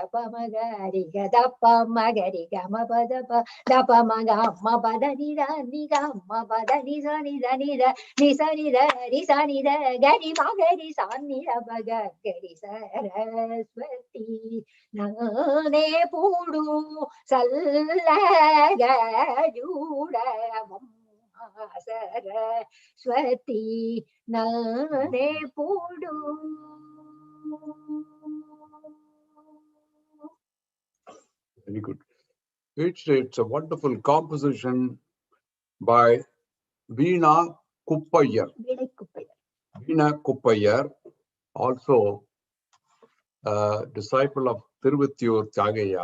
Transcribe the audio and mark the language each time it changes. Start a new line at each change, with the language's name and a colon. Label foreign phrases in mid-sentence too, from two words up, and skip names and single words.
English: ಪಮ ಗರಿ ಗ ದಪ ಮಗರಿ ಗ ಮ ಪದ ಪ ದಪ ಮಗ ಮ ಪದ ನಿ ದ ನಿ ಗ ಮ ಪದ ನಿ ಸ ನಿ ದ ನಿ ದ ನಿ ಸ ನಿ ದ ರಿ ಸ ನಿ ದ ಗರಿ ಮ ಗರಿ ಸ ನಿ ದ ಪಗ ಗರಿ ಸರಸ್ವತಿ ನಾನೇ ಪೂಡು ಸಲ್ಲಗ ಜೂಡ ಸರಸ್ವತಿ ನಾನೇ ಪೂಡು. Very good. It's a wonderful composition by Veena Kuppayar. Veena Kuppayar, also a disciple of Tiruvatiyur Tyagaya.